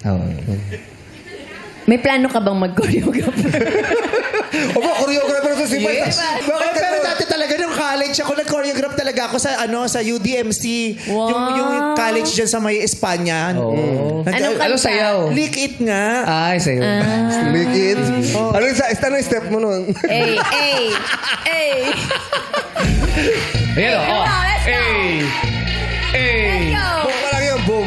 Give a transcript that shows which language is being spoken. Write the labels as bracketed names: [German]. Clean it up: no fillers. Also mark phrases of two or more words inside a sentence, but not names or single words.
[Filipino] May plano ka bang mag-choreographer? Opo, choreographer to si [English] Yes. [Filipino] Bakit Pero ka dati talaga nung college ako, nag-choreograph talaga ako sa UDMC. Wow. Yung college dyan sa may Espanya. Oo. Anong Ano kanta? sayaw? Lick it nga. Ay, sa'yo. Lick it. Ano yung step mo nun? [English] Hey, hey, hey. [Filipino] Ayan o. [English] Come on, let's go. Hey. Let's go. [Filipino] Boom pa lang yun, boom.